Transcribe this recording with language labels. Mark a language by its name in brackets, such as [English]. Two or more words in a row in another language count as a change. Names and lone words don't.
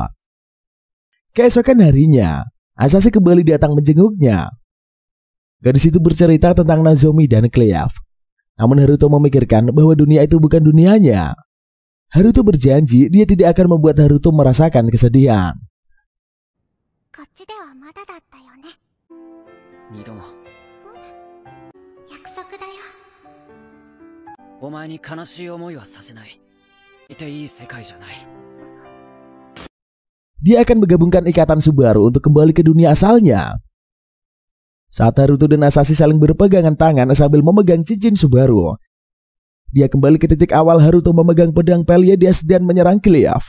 [Indonesian] Keesokan harinya, Asashi kembali datang menjenguknya. Gadis itu bercerita tentang Nozomi dan Cliff. Namun Haruto memikirkan bahwa dunia itu bukan dunianya. Haruto berjanji dia tidak akan membuat Haruto merasakan kesedihan. [Japanese] こっちではまだだったよね。二度も約束だよ。お前に悲しい思いはさせない。 [Indonesian] Dia akan menggabungkan ikatan Subaru untuk kembali ke dunia asalnya. Saat Haruto dan Asashi saling berpegangan tangan sambil memegang cincin Subaru, dia kembali ke titik awal Haruto memegang pedang Pleiades dan menyerang Cliff.